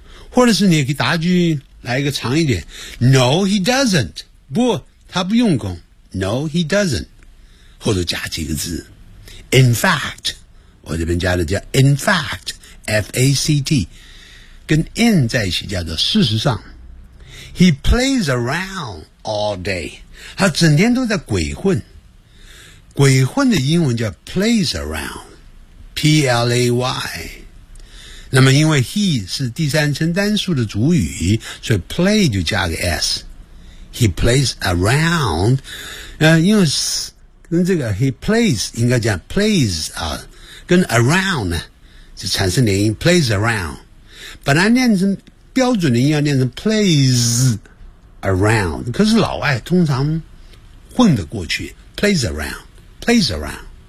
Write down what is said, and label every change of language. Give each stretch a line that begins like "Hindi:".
Chinese: 或者是你可以答句来一个长一点，
English: No he doesn't，
Chinese: 不他不用功， No he doesn't， 后头加几个字，
English: In fact，
Chinese: 我这边加的叫 in fact， F-A-C-T， 跟 in 在一起叫做事实上。
English: He plays around all day，
Chinese: 他整天都在鬼混。鬼混的英文叫 plays around， P-L-A-Y。那么因为 he 是第三称单数的主语，所以 play 就加个 s。
English: He plays around，
Chinese: 因为跟这个 he plays 应该讲 plays 啊，跟 around 呢就产生连音 plays around， 本来念成标准的音要念成 plays around， 可是老外通常混得过去 plays around， plays around。